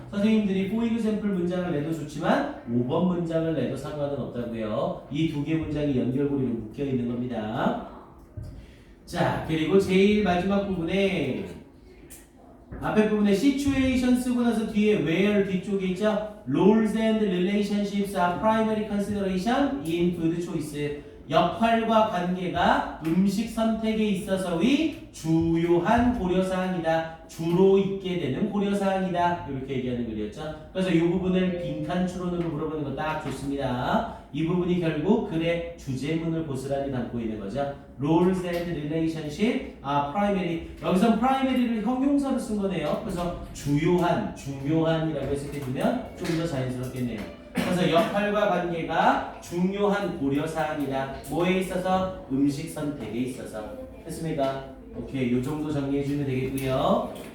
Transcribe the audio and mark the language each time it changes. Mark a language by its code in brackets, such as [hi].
[ko] 선생님들이 [en] for example [ko] 문장을 내도 좋지만 5번 문장을 내도 상관은 없다고요. 이 두 개 문장이 연결고리로 묶여 있는 겁니다. 자, 그리고 제일 마지막 부분에 앞에 부분에 situation 쓰고 나서 뒤에 where 뒤쪽에 있죠. [en] Roles and relationships are primary consideration in food choice. [ko] 역할과 관계가 음식 선택에 있어서의 주요한 고려사항이다. 주로 있게 되는 고려사항이다. 이렇게 얘기하는 글이었죠. 그래서 이 부분을 빈칸 추론으로 물어보는 거 딱 좋습니다. 이 부분이 결국 글의 주제문을 고스란히 담고 있는 거죠. [en] Roles and relationship are primary. [ko] 여기서 primary를 형용사로 쓴 거네요. 그래서 주요한, 중요한이라고 해석해주면 좀 더 자연스럽겠네요. 그래서 역할과 관계가 중요한 고려사항이다. 뭐에 있어서? 음식 선택에 있어서. 됐습니까? 오케이, 요 정도 정리해주면 되겠고요.